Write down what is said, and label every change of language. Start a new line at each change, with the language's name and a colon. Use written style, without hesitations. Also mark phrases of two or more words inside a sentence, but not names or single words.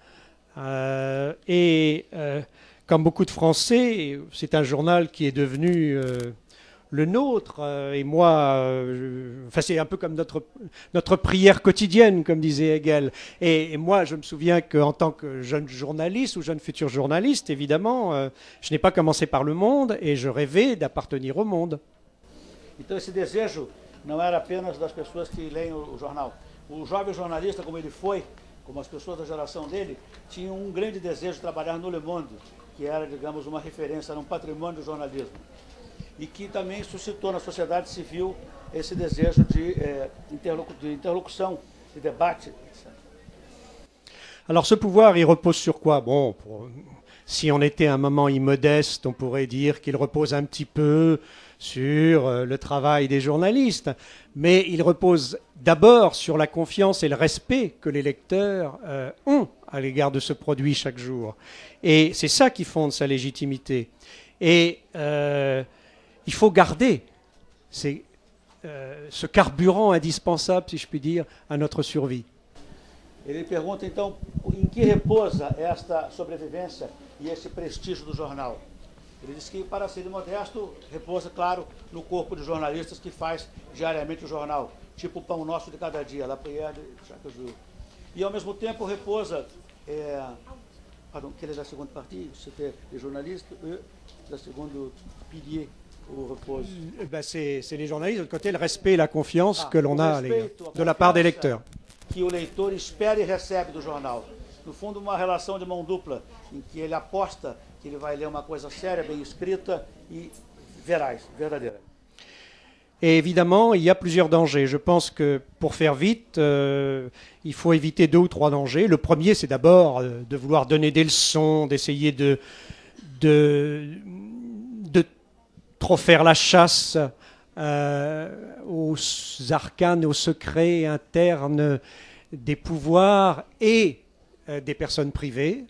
French: Comme beaucoup de Français, c'est un journal qui est devenu le nôtre. Et moi, enfin, c'est un peu comme notre prière quotidienne, comme disait Hegel. Et moi, je me souviens qu'en tant que jeune journaliste ou jeune futur journaliste, évidemment, je n'ai pas commencé par Le Monde et je rêvais d'appartenir au monde.
Portuguese: Então esse desejo não era apenas das pessoas que leem o jornal. O jovem jornalista, como ele foi, como as pessoas da geração dele, tinham um grande desejo de trabalhar no Le Monde, que era, digamos, uma referência, era um patrimônio do jornalismo. E que também suscitou na sociedade civil esse desejo de interlocução, de debate, etc.
French: Alors ce pouvoir, il repose sur quoi? Bon, si on était un moment immodeste, on pourrait dire qu'il repose un petit peu sur le travail des journalistes, mais il repose d'abord sur la confiance et le respect que les lecteurs ont à l'égard de ce produit chaque jour. Et c'est ça qui fonde sa légitimité. Et il faut garder ce carburant indispensable, si je puis dire, à notre survie.
Portuguese: Ele pergunta, então, em que repousa esta sobrevivência e esse prestígio do jornal? Ele diz que, para ser modesto, repousa, claro, no corpo de jornalistas que faz diariamente o jornal, tipo o Pão Nosso de Cada Dia,
French: La Prière de Chaque Jour.
Portuguese: E, ao mesmo tempo, repousa,
French: pardon, quel est la seconde partie? C'était les journalistes, eux, la seconde pilier, où repose. C'est les journalistes, de l'autre côté, le respect et la confiance que l'on a de la part des lecteurs.
Portuguese: Que o leitor espera e recebe do jornal. No fundo, uma relação de mão dupla, em que ele aposta que ele vai ler uma coisa séria, bem escrita e veraz, verdadeira.
French: Et évidemment, il y a plusieurs dangers. Je pense que pour faire vite, il faut éviter 2 ou 3 dangers. Le premier, c'est d'abord de vouloir donner des leçons, d'essayer de trop faire la chasse aux arcanes, aux secrets internes des pouvoirs et des personnes privées.